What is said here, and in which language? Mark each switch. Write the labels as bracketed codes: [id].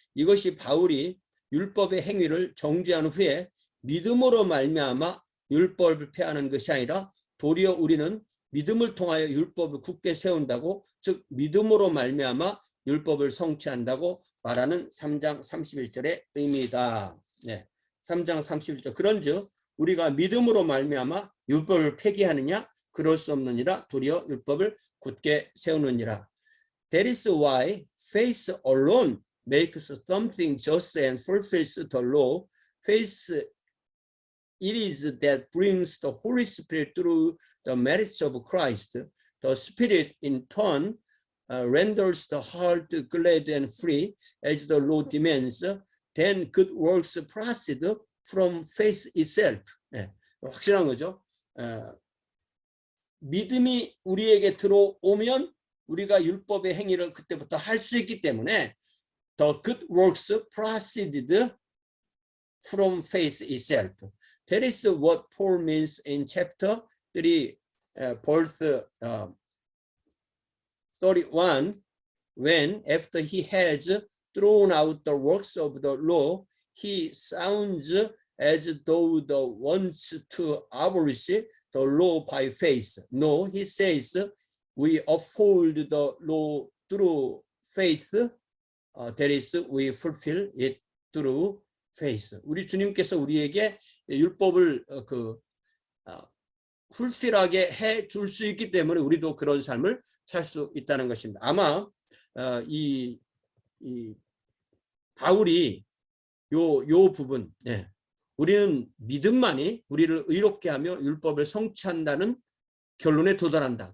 [ko] 이것이 바울이 율법의 행위를 정죄한 후에 믿음으로 말미암아 율법을 폐하는 것이 아니라 도리어 우리는 믿음을 통하여 율법을 굳게 세운다고, 즉 믿음으로 말미암아 율법을 성취한다고 말하는 3장 31절의 의미다. 3장 31절. 그런즉 우리가 믿음으로 말미암아 율법을 폐기하느냐? 그럴 수 없느니라. 도리어 율법을 굳게 세우느니라. [en] That is why faith alone makes something just and fulfills the law. Faith, it is that brings the Holy Spirit through the merits of Christ. The Spirit in turn renders the heart glad and free as the law demands. Then good works proceed from faith itself. [ko] 확실한 거죠. 믿음이 우리에게 들어오면 우리가 율법의 행위를 그때부터 할 수 있기 때문에 [en] the good works proceeded from faith itself. That is what Paul means in chapter 3, verse 31, when after he has thrown out the works of the law, he sounds as though the wants to abolish the law by faith. No, he says, we uphold the law through faith. That is, we fulfill it through faith. [ko] 우리 주님께서 우리에게 율법을 fulfill하게 해 줄 수 있기 때문에 우리도 그런 삶을 살 수 있다는 것입니다. 아마 이 바울이 요 부분, 우리는 믿음만이 우리를 의롭게 하며 율법을 성취한다는 결론에 도달한다.